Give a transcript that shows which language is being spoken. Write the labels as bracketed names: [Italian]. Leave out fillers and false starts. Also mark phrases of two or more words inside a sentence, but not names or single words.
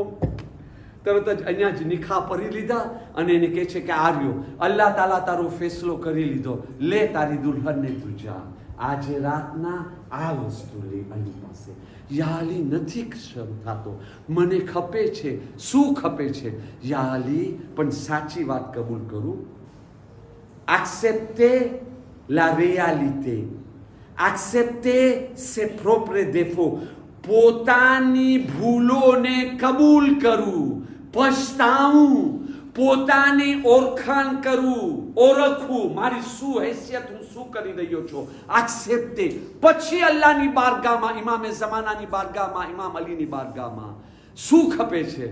[Gujarati] તરત જ અહીંયા જ નિખા પરી લીધા અને એને કહે છે કે આર્યો અલ્લાહ તાલા તારો ફેસલો કરી લીધો, લે તારી દુલ્હનને તું જા. આજે રાતના આ વસ્તુ લે અલી પાસે. યા અલી નથી શરૂ થતો, મને ખપે છે. શું ખપે છે? યા અલી, પણ સાચી વાત કબૂલ કરું, [French] accepter la réalité, accepter ses propres défauts, [Gujarati] પોતાની ભૂલોને કબૂલ કરું, પછતાવું, પોતાની ઓળખાણ કરું, ઓળખવું, મારી શું હેસિયત, હું શું કરી રહ્યો છું, એક્સેપ્ટે. પછી અલ્લાહની બારગાહમાં, ઇમામે ઝમાનાની બારગાહમાં, ઇમામ અલીની બારગાહમાં શું ખપે છે?